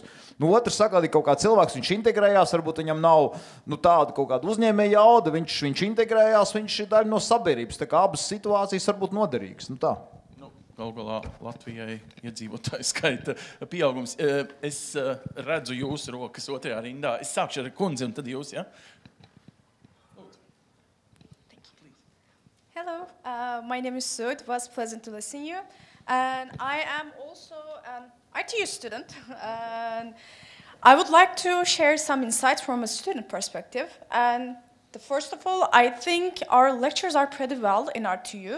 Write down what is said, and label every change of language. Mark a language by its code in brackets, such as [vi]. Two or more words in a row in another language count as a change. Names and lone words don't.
[lv] Otrs saka, ka kaut kā cilvēks, viņš integrējās, varbūt viņam nav tāda kaut kāda uzņēmēja jauda, viņš integrējās, viņš ir daļa no sabiedrības, tā kā abas situācijas var būt noderīgas. Tā. Galu galā Latvijai iedzīvotāju skaita pieaugums. Es redzu jūsu rokas otrajā rindā. Es sākšu ar kundzi un tad jūs, ja? [en] Hello, my name is Sue. It was pleasant to listen to you. And I am also an ITU student. And I would like to share some insights from a student perspective. And first of all, I think our lectures are pretty well in RTU.